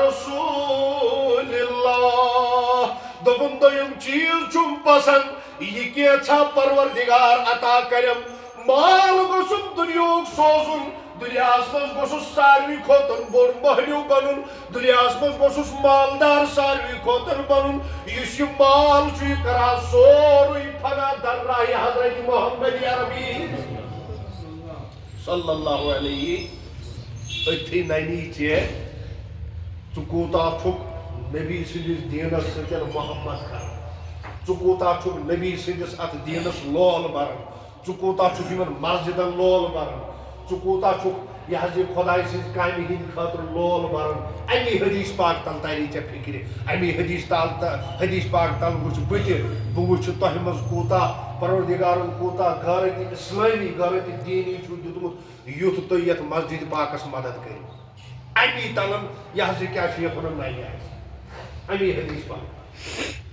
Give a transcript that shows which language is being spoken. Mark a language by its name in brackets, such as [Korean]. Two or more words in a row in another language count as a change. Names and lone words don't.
[Kashmiri] رسول اللہ دوٚپُن دوٚیِم چیٖز چھُم پسنٛد یہِ کینٛژھا پروردگار عطا کریم مال گوٚژھُم دُنیہُک سوزُن دنیاس مز گوسس ساروی کھوتن بوڑ مہنیو بنن دنیاس مز گوسس مالدار ساروی کھوتن بنن یس یہ مال چھ کران سوری فنا در راہ حضرت محمد عربی [Arabic] صلی اللہ علیہ [Kashmiri] اتھی نینی چے ژٕ چھُکھ نبی سٕنٛدِس دیٖنس سۭتۍ محبت کران ژٕ چھُکھ نبی سٕنٛدِس اتھ دیٖنس لول بران ژٕ چھُکھ یِمن مسجدن لول بران ژٕ چھُکھ یہ حظ یہ خداے سٕنٛزِ کامہِ ہٕنٛدِ خٲطرٕ لول بران امی حدیث پاک تل تری ژےٚ فکرِ امی حدیث پاک تل وٕچھ بہٕ تہِ بہٕ وٕچھِ تۄہہِ منٛز کوٗتاہ پروردگارن کوٗتاہ غٲرتی اسلٲمی غٲرتی دیٖنی چھُ دیُتمُت یُتھ تُہۍ یتھ مسجد پاکس مدد کٔرِو امی تلن یہ حظ کیا چھ یہ پنن نائی امی حدیث پاک